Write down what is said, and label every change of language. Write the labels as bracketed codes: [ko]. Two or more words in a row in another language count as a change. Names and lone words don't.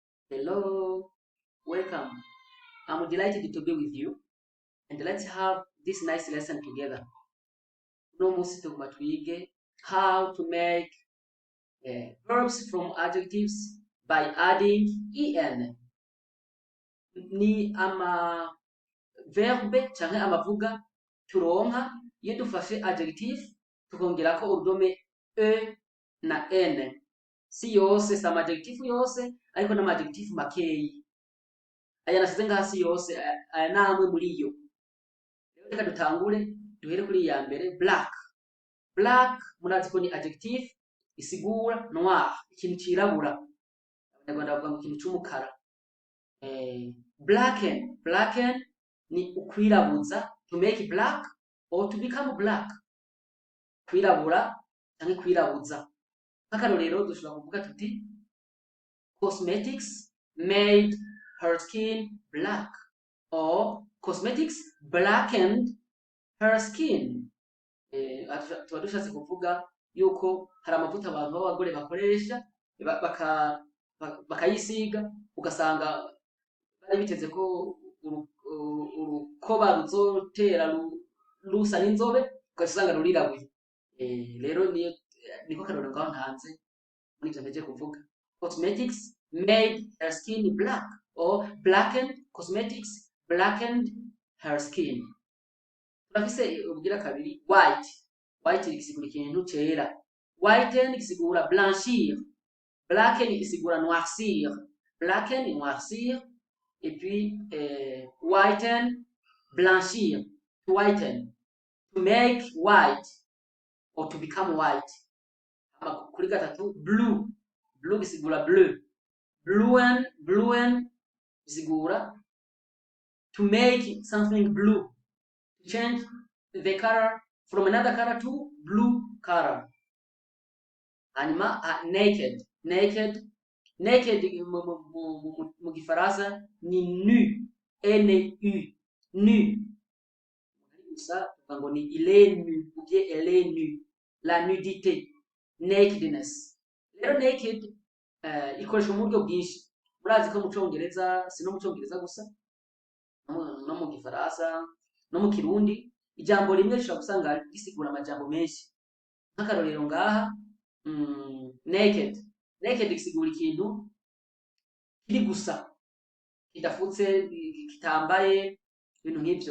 [en] Hello, welcome. I'm delighted to be with you, and let's have this nice lesson together. [rn] No musi tuguma twige [en] how to make verbs from adjectives by adding en. [rn] Ni ama verbe canke amavuga turonka iyo dufashe adjective tukongerako urudome e na n. Si yose si adjective yose ariko n'ama adjective makeyi. Aya nasize ngasi yose aya namwe muri yo. Reka dutangure duhere kuri ya mbere black. Black murazi ko ni adjective isigura noir, ikintu cirabura. Abanyarwanda bavuga ngo ikintu c'umukara. Blacken ni ukwirabuza, [en] to make black or to become black. [rn] Kwirabura canke kwirabuza. Nk'akarorero dushobora kuvuga tuti [en] cosmetics made her skin black, or cosmetics blackened her skin. [rn] Tuba dushatse kuvuga yuko hari amavuta abantu b'abagore bakoresha bakayisiga ugasanga bari biteze ko urukoba ruzotera rusa n'inzobe ugasanga rurirabuye. Rero niko karorero ngaho ntanze muri ivyo nteje kuvuga. [en] Cosmetics made her skin black, or cosmetics blackened her skin. [rn] Turafise ubugira kabiri white. White isigura ikintu cera. Whiten isigura blanchir. Blacken isigura noircir. [en] Blacken, [fr] noircir. Et puis whiten, blanchir. [en] To whiten. To make white or to become white. [rn] Kuri gatatu blue. Blue isigura bleu. [en] Bluen isigura to make something blue. To change the color from another color to blue color. [rn] Hanyuma naked mu gifaransa ni nu, N-U, nu. Gusa tuvuga ngo ni [fr] il est nu ou bien elle est nue, la nudité, [en] nakedness. [rn] Rero naked ikoreshwa mu buryo bwinshi. Murazi ko mu Congereza, si no mu Congereza gusa, no mu gifaransa, no mu Kirundi, ijambo rimwe rishobora gusanga risigura amajambo menshi. Nk'akarorero ngaha naked isigura ikintu kiri gusa, kidafutse, kitambaye, ibintu nk'ivyo.